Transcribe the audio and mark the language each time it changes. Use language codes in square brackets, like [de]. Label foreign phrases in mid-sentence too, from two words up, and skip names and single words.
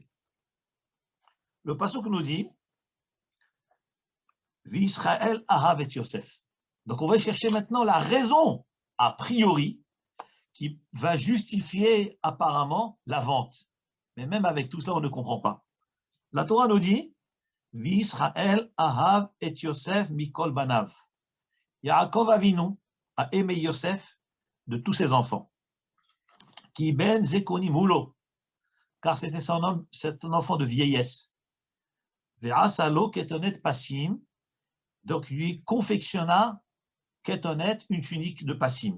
[fr] Le pasuk nous dit [he] וישראל אהב את יוסף. [fr] Donc on va chercher maintenant la raison, a priori, qui va justifier apparemment la vente. Mais même avec tout cela, on ne comprend pas. La Torah nous dit [he] וישראל אהב את יוסף מכל בניו. [fr] Yaakov Avinu a aimé Yosef de tous ses enfants. [he] כי בן זקונים הוא לו, [fr] car c'était c'est un enfant de vieillesse. [he] ויעש לו כתנת פסים, [fr] donc lui confectionna ketonet, une tunique de pasim.